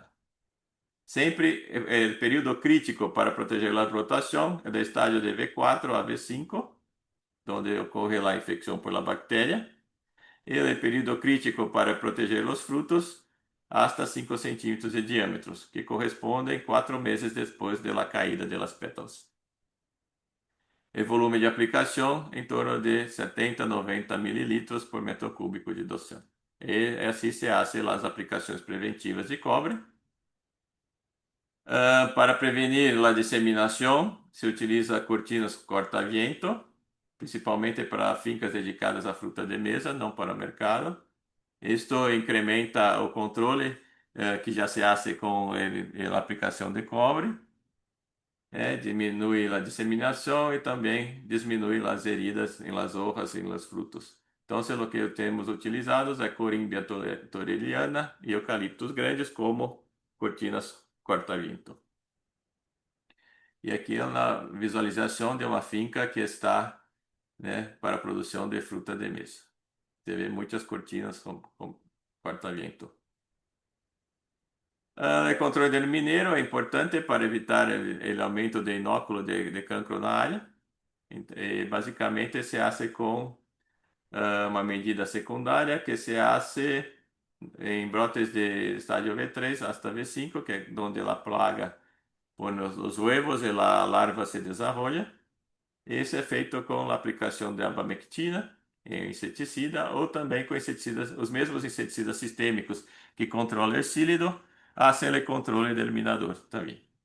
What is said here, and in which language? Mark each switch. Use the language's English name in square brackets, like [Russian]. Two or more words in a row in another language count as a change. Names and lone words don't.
[Portuguese] Sempre o período crítico para proteger a rotação é do estágio de V4 a V5, onde ocorre a infecção [Spanish] por la [Portuguese] bactéria, e o período crítico para proteger os frutos hasta 5 centímetros de diâmetro, que correspondem 4 meses depois da caída das pétalas. O volume de aplicação em torno de 70 a 90 mililitros por metro cúbico de dossel. [Spanish] Y así se hacen las aplicaciones preventivas de cobre. Para prevenir la diseminación, se utiliza cortinas corta-viento, principalmente para fincas dedicadas a fruta de mesa, [Portuguese] não para mercado. Isto incrementa o controle que já [Spanish] se hace [Portuguese] com a aplicação de cobre, diminui a disseminação e também diminui as heridas em [Spanish] las hojas [Portuguese] e em [Spanish] los frutos. [Portuguese] Então, o que temos utilizados é Corímbia torreliana e eucaliptos grandes como cortinas corta-vento. E aqui é uma visualização de uma finca que está, para a produção de fruta de mesa. Você vê muitas cortinas com corta-vento. O controle do mineiro é importante para evitar o aumento de inóculo de cancro na área. E, basicamente, [Spanish] se hace [Portuguese] com uma medida secundária que [Spanish] se hace [Portuguese] em brotes de estádio V3 hasta V5, que é onde a plaga põe os huevos e a larva se desenvolve. Esse é feito com a aplicação de abamectina, inseticida, ou também com inseticidas, os mesmos inseticidas sistêmicos que controlam o ercílido, hacen o controle do eliminador também.